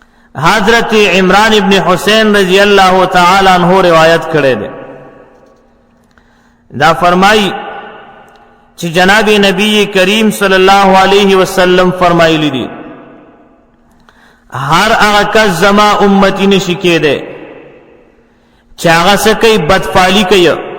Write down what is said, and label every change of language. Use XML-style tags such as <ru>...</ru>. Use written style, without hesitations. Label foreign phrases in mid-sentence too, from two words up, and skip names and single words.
<ps>حضرت عمران ابن حسین</ps> <ar>رضی اللہ تعالی عنہ</ar> <ps>روایت کرے دے دا فرمائی چې جناب نبی کریم</ps> <ar>صلی الله علیه وسلم</ar> <ps>فرمایلی دي هر هغه کس زما امتی نشي کېده چې هغه څه کوي بدفعلی کوي</ps>